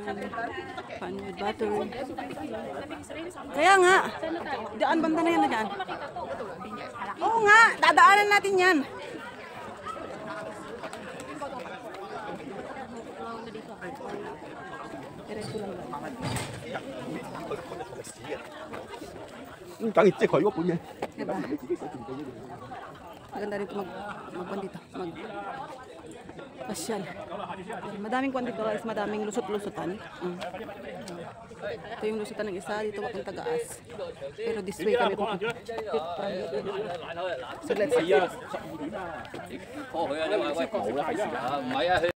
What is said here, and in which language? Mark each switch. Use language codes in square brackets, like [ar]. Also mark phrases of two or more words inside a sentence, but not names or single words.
[tl] Panwood Battery. Kaya nga. Daan banda na yan na dyan. Oo nga. Dadaanan natin yan. [yue] 梗係即係佢嗰本嘢。 [tl] Diba? Maganda rin ito magpan dito. Pasyal. Madaming kwan dito guys. Madaming lusot-lusotan. Ito yung lusotan ng isa. Dito papunta Gaas. Pero [en] this way [tl] kami pupunta. [en] So let's see. [yue] 過去啊，因為喂冇啦，係時間，唔係啊。